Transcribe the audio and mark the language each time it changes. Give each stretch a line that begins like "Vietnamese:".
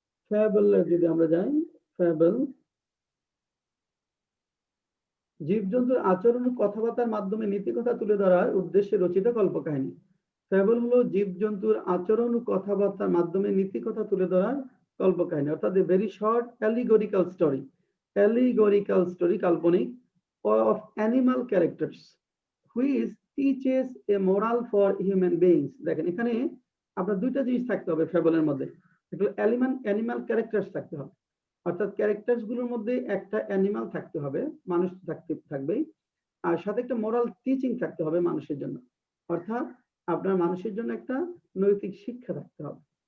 Bangla: Fable যদি আমরা যাই, ফ্যাবল জীবজন্তুর আচরণ ও কথাবার্তার মাধ্যমে নীতিকথা তুলে ধরার উদ্দেশ্যে রচিত কল্পকাহিনী। ফ্যাবল হলো জীবজন্তুর আচরণ ও কথাবার্তার মাধ্যমে নীতিকথা তুলে ধরার কল্পকাহিনী, অর্থাৎ
English: A very short allegorical story. Allegorical story কাল্পনিক of animal characters which teaches a moral for human beings.
Bangla: দেখেন এখানে আপনার দুইটা জিনিস থাকতে হবে ফ্যাবলের মধ্যে, একটু অ্যানিমাল ক্যারেক্টার্স থাকতে হবে, অর্থাৎ ক্যারেক্টার্স গুলোর মধ্যে একটা অ্যানিমাল থাকতে হবে, মানুষ থাকবেই, আর সাথে একটা মোরাল টিচিং থাকতে হবে মানুষের জন্য, অর্থাৎ আপনার মানুষের জন্য একটা নৈতিক শিক্ষা থাকতে হবে।